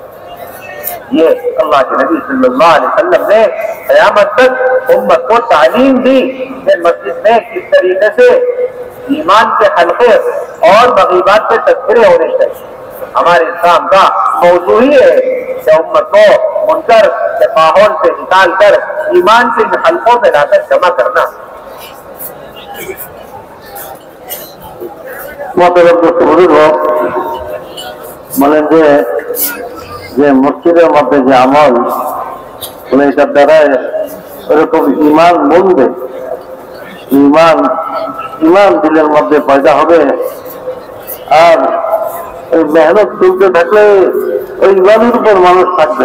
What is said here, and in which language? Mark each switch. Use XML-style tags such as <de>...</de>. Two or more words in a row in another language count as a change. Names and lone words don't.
<ur>یہ اللہ کے نبی صلی اللہ علیہ وسلم نے قیامت تک امت کو تعلیم دی کہ مسجد میں کس طریقے سے ایمان کے حلقے اور مغیبات کے تذکرے ہونے چاہیے. ہمارے اسلام کا موضوع ہی ہے کہ امت کو منکر کے ماحول سے نکال کر ایمان کے حلقوں میں لا کر جمع کرنا.</ur> <bn>মানে যে মসজিদের মধ্যে যে আমল এটার দ্বারা এরকম ইমান বলবে, ইমান দিলের মধ্যে পয়দা হবে, আর ওই মেহনত চলতে থাকলে ওই ইমানের উপর মানুষ থাকবে.</bn>